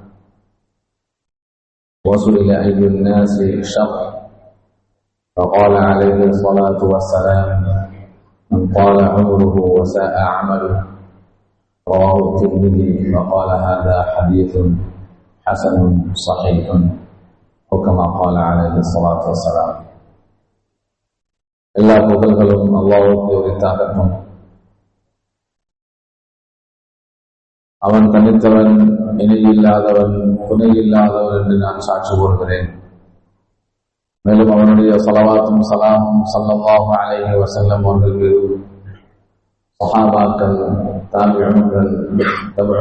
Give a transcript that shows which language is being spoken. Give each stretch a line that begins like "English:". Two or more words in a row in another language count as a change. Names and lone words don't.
Arabic: وسئل أي الناس شر فقال عليه الصلاة والسلام: من طال عمره وساء عمله. رواه الترمذي وقال: هذا حديث حسن صحيح، وكما قال عليه الصلاة والسلام.
Tamil: எல்லா புகழ்களும் அல்லாஹ்வுக்கு உரித்தாகட்டும். அவன் தனித்தவன், இணையில்லாதவன், துணையில்லாதவன் என்று நான் சாட்சி கூறுகிறேன். மேலும் அவனுடைய ஸலவாத்தும் ஸலாமும்
Arabic: صلى الله عليه وسلم
Tamil: அவர்கள் மீது, ஸஹாபாக்கள், தாபிஈன்கள், தபஉ